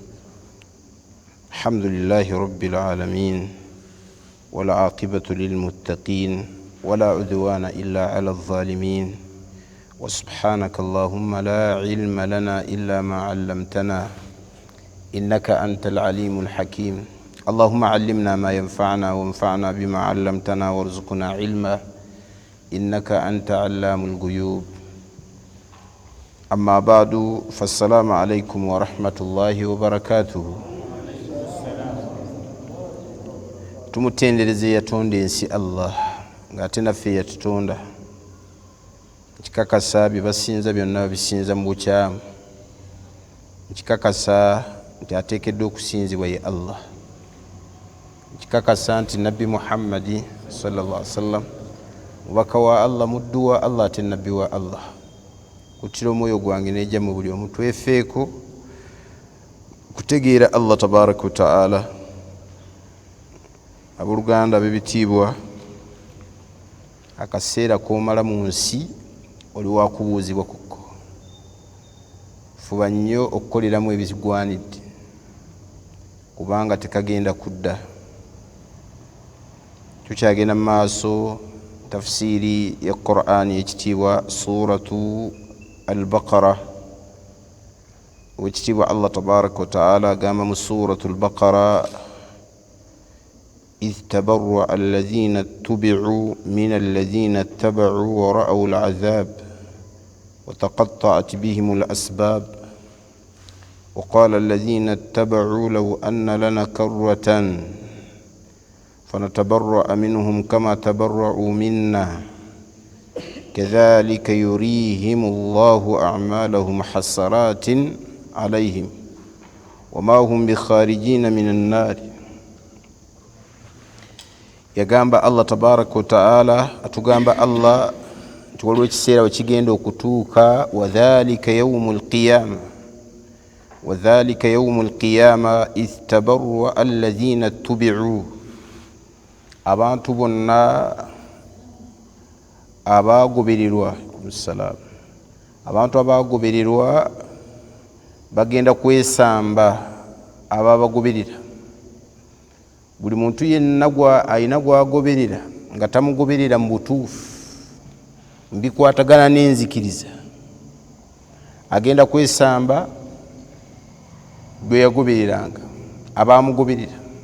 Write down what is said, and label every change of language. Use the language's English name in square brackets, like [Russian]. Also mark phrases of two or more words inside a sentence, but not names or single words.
[Arabic] الحمد لله رب العالمين والعاقبة للمتقين ولا عدوان إلا على الظالمين وسبحانك اللهم لا علم لنا إلا ما علمتنا إنك أنت العليم الحكيم. اللهم علمنا ما ينفعنا وانفعنا بما علمتنا وارزقنا علما إنك أنت علام الغيوب. أما بعد فالسلام عليكم ورحمة الله وبركاته. [Ganda] Tumutendereze yatonda ensi Allah ng'ate naffe yatutonda, nkikakasa bye basinza byonna bisinza mu bukyamu, nkikakasa nti ateekeddwa okusinzibwa ye Allah, nkikakasa nti Nabbi Muhammadi [Arabic] صلى الله عليه وسلم [Ganda] mubaka wa Allah, muddu wa Allah, ate nabbi wa Allah. Kutira omwoyo gwange nejja mu buli omu twefeeko kutegeera Allah [Arabic] تبارك وتعالى. [Ganda] Abooluganda b'ebitiibwa, akaseera koomala mu nsi oli wa kubuuzibwa kukko. Fuba nnyo okukoleramu ebigwanidde kubanga tekagenda kudda. Tukyagenda mu maaso tafsiri ya Qur'ani ekitiibwa suratu Al-Baqara. Wekitiibwa Allah [Arabic] تبارك وتعالى [Ganda] agamba mu suratu Al-Baqara, [Arabic] إذ تبرأ الذين اتبعوا من الذين اتبعوا ورأوا العذاب وتقطعت بهم الأسباب وقال الذين اتبعوا لو أن لنا كرة فنتبرأ منهم كما تبرأوا منا كذلك يريهم الله أعمالهم حسرات عليهم وما هم بخارجين من النار. [Ganda] Yagamba Allah [Arabic] تبارك وتعالى, [Ganda] atugamba Allah nti waliwo ekiseera wekigenda okutuuka, [Arabic] وذلك يوم القيامة وذلك يوم القيامة إذ تبرأ الذين اتبعوا. [Ganda] Abantu bonna abagobererwa, abantu abagobererwa bagenda kwesamba ababagoberera. Buli muntu yenna alina gwagoberera nga tamugoberera mu butuufu, mbikwatagana n'enzikiriza, agenda kwesamba gwe yagobereranga, abamugoberera.